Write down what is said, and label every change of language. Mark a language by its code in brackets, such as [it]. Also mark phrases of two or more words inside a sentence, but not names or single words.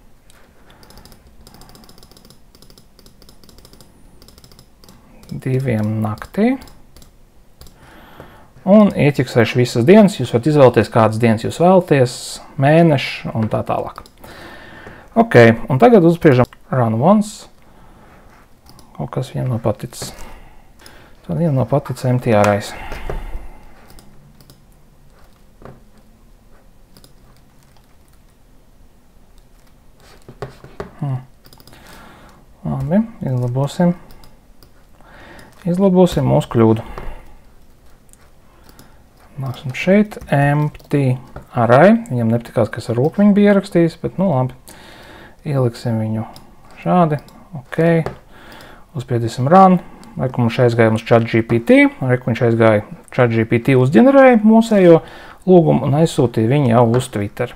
[lv] Naktī. Un ieķiksēšu visas dienas. Jūs varat izvēlēties, kādas dienas jūs vēlaties, mēneši un tā tālāk. Ok, un tagad uzspiežam [en] run once. [lv] Kaut kas viņam nav paticis. Tad viņam nav paticis MTRais. Labi, izlabosim mūsu kļūdu. Nāksim šeit, [en] empty array. [lv] Viņam nepatikās, kas ar roku viņu bija ierakstījis, bet nu labi. Ieliksim viņu šādi. Ok. Uzspiedīsim run. Reku mums aizgāja uz ChatGPT. Reku viņš aizgāja ChatGPT uzģenerēja mūsējo lūgumu un aizsūtīja viņu jau uz Twitter.